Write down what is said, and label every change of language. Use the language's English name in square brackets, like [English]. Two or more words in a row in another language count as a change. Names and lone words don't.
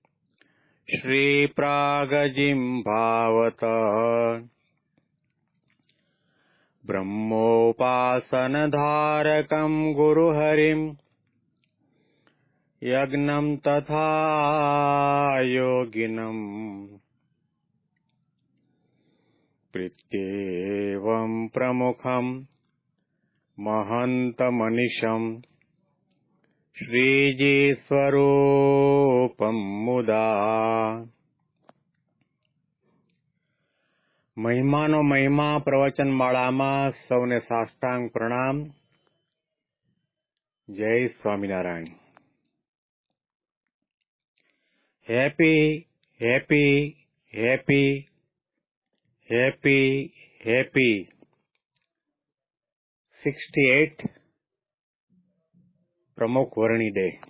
[Sanskrit] श्रीप्रागजिह्वावत ब्रह्मोपासनधारकं गुरुहरिम् यज्ञं तथा योगिनम् प्रीत्येवं प्रमुखं महन्तमनिशम् श्रीजीस्वरूपं मुदा। [Gujarati] મહિમાનો મહિમા પ્રવચનમાળામાં સૌને સાષ્ટાંગ પ્રણામ. જય સ્વામિનારાયણ. [English] happy happy happy happy happy 68th Pramukh Varni Day.